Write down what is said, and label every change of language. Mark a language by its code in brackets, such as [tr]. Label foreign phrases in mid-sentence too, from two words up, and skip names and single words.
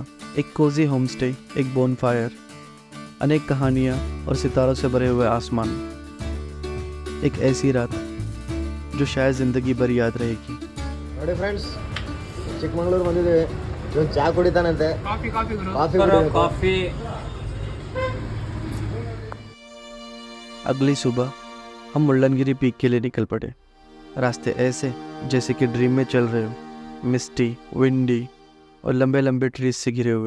[hi] एक [en] cozy home stay, [hi] एक बोनफायर, अनेक कहानियाँ और सितारों से भरे हुए आसमान। एक ऐसी रात जो शायद ज़िंदगी भर याद रहेगी। [kn] ನೋಡಿ ಫ್ರೆಂಡ್ಸ್, ಚಿಕ್ಕಮಂಗ್ಳೂರು ಬಂದಿದ್ದೀವಿ। ಇವನು ಚಹಾ ಕುಡಿತಾನಂತೆ। ಕಾಫಿ [hi] अगली सुबह हम मुल्लनगिरी पीक के लिए निकल पड़े। रास्ते ऐसे जैसे कि ड्रीम में चल रहे हो, [en] misty, windy [hi] और लंबे लंबे ट्रीज से घिरे हुए।